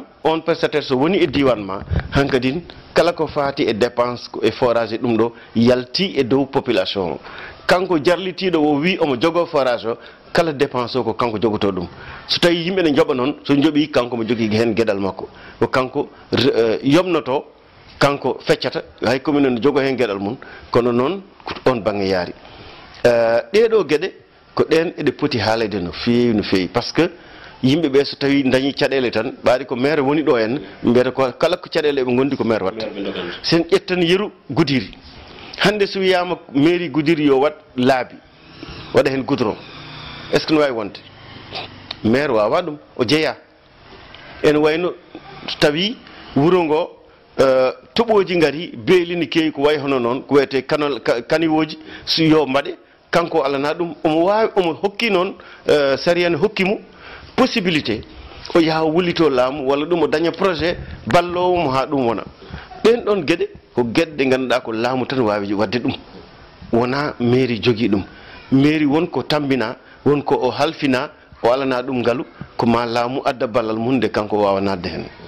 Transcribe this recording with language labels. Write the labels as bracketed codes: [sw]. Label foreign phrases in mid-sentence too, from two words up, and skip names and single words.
[ff] on prestataire so woni e diwan ma hankadin kala ko faati e dépense e forage e ɗum ɗo yalti e dow population o kanko jarlitiɗo o wi omo jogo forage o kala dépense o ko kanko jogoto ɗum so tawi yimɓe ne jooɓa noon so jooɓi kanko mo jogui hen gueɗal makko ko kanko yomnoto kanko feccata hay commune ne jogo hen gueɗal mum kono noon on banggue yaari ɗeɗo gueɗe ko ɗen eɗe poti haalede no feewi [fr] par ce que [ff] yimɓe ɓe so tawi dañi caɗele tan ɓaari ko maire woni ɗo en mbiyata ko kala ko caɗele ɓe gondi ko maire watta sen ƴettan yeru Goudiri hande so wiyama mairie Goudiri yo wat laabi waɗa hen goudron [fr] est ce que [ff] ne wawi wonde maire wawa ɗum o jeeya ene wayno tawi wuuro ngo toɓoji gari beelini kewi ko way hono noon ko wiyete kaniwoji so yo mbaɗe kanko alana ɗum omo wawi omo hokki noon sariya ne hokkimo possibilité o yaha wullito laamu walla ɗum o daña projet ballowomo ha ɗum wona ɓen ɗon gueɗe ko gueɗe ɗe ganduɗa ko laamu tan wawi wadde ɗum wona mairie jogui ɗum mairie wonko tambina wonko o halfina o alana ɗum ngaalu ko ma laamu adda ballal mum nde kanko wawa nadde hen